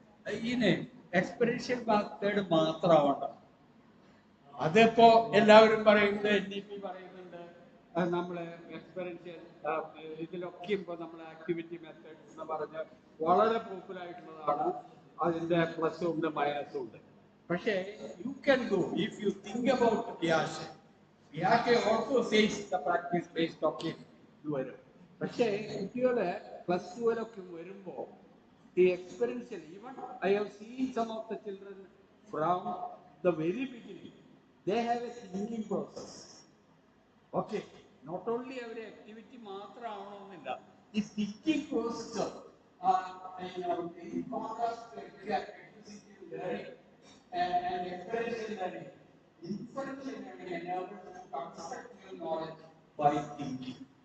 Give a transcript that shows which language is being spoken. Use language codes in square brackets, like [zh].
[ml] ഇതിന് എക്സ്പെരിയൻഷ്യൽ മെത്തേഡ് മാത്രമാവണ്ട. അതിപ്പോ എല്ലാവരും പറയുന്നത് NEP പറയുന്നുണ്ട്. നമ്മള് എക്സ്പെരിയൻഷ്യൽ ഇതിലൊക്കെ ഇപ്പൊ നമ്മൾ ആക്ടിവിറ്റി മെത്തേഡ്സ് എന്ന് പറഞ്ഞ് വളരെ പോപ്പുലർ ആയിട്ടുള്ളതാണ്. അതിന്റെ പ്ലസും ഉണ്ട് മൈനസും ഉണ്ട്. പക്ഷേ [en] you can do if you think about [ml] Piaget. [en] Piaget also says the practice based talking [ml] ഇത് വരും. പക്ഷേ കുട്ടികളെ +2 വരെയൊക്കെ വരുമ്പോൾ ഈ എക്സ്പെരിയൻഷ്യൽ, [en] Even I have seen some of the children from the very beginning they have a thinking process. Okay, not only [ml] അവരെ activity മാത്രമാവണമെന്നില്ല, ഈ thinking process [en] in contrast to acquisitive learning and experiential learning, inferential learning enables constructive knowledge by thinking.